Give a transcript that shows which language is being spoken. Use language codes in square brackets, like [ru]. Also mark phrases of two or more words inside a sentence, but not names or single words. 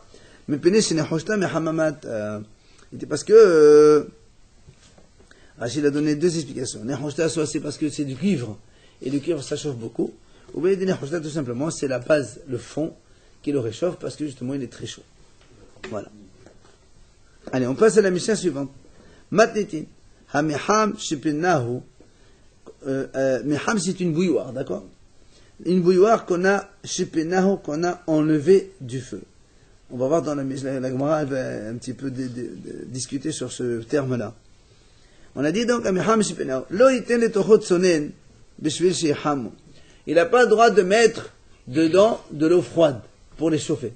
[fr] Mais parce que Rachid a donné deux explications. Nehoshta, soit c'est parce que c'est du cuivre, et le cuivre ça chauffe beaucoup, ou bien Nehoshta tout simplement c'est la base, le fond, qui le réchauffe parce que justement il est très chaud. Voilà. Allez, on passe à la mission suivante. [he] מתניתין. המיחם שפינהו. [fr] Miham c'est une bouilloire, d'accord? Une bouilloire qu'on a shipinahu, qu'on a enlevé du feu. On va voir dans la Gemara, elle va un petit peu discuter sur ce terme-là. On a dit donc, il n'a pas le droit de mettre dedans de l'eau froide pour les chauffer.